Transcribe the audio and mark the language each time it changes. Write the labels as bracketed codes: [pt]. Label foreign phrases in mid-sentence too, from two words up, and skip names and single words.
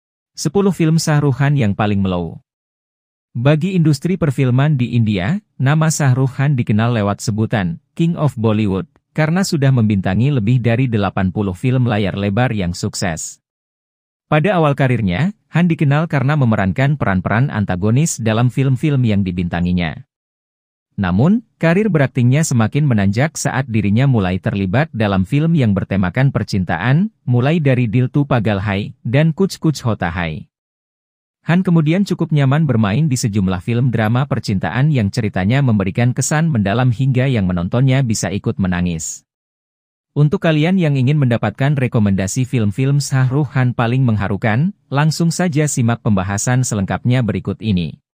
[id] 10 film Shah Rukh Khan yang paling mellow. Bagi industri perfilman di India, nama Shah Rukh Khan dikenal lewat sebutan [en] King of Bollywood, [id] karena sudah membintangi lebih dari 80 film layar lebar yang sukses. Pada awal karirnya, Han dikenal karena memerankan peran-peran antagonis dalam film-film yang dibintanginya. Namun, karir beraktingnya semakin menanjak saat dirinya mulai terlibat dalam film yang bertemakan percintaan, mulai dari Dil Tu Pagal Hai dan Kuch Kuch Hota Hai. Han kemudian cukup nyaman bermain di sejumlah film drama percintaan yang ceritanya memberikan kesan mendalam hingga yang menontonnya bisa ikut menangis. Untuk kalian yang ingin mendapatkan rekomendasi film-film Shah Rukh Khan paling mengharukan, langsung saja simak pembahasan selengkapnya berikut ini.